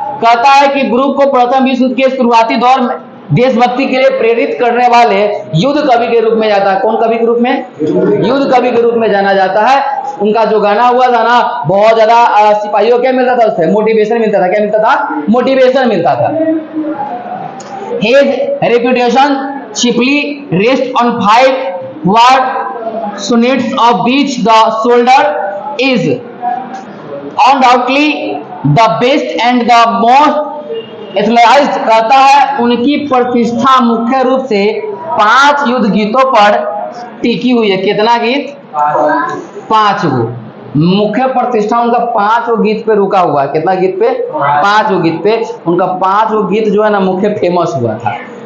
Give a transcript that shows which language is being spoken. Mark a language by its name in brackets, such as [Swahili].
[Hindi] कहता है कि ब्रूक को प्रथम विश्व युद्ध के शुरुआती दौर में देशभक्ति के लिए प्रेरित करने वाले युद्ध कवि के रूप में जाता है। कौन कवि के रूप में? युद्ध कवि के रूप में जाना जाता है। उनका जो गाना हुआ था ना, बहुत ज्यादा सिपाहियों क्या मिलता था उससे? मोटिवेशन मिलता था। क्या मिलता था? मोटिवेशन मिलता था। [English] His reputation chiefly rests on 5 war sonnets, of which the Soldier is undoubtedly the best and the most anthologised. [Hindi] कहता है उनकी प्रतिष्ठा मुख्य रूप से 5 युद्ध गीतों पर टिकी हुई है। कितना गीत? 5 गो। मुख्य प्रतिष्ठा उनका 5 गीत पे रुका हुआ है। कितना गीत पे? 5 गीत पे। उनका 5 गीत जो है ना मुख्य फेमस हुआ था।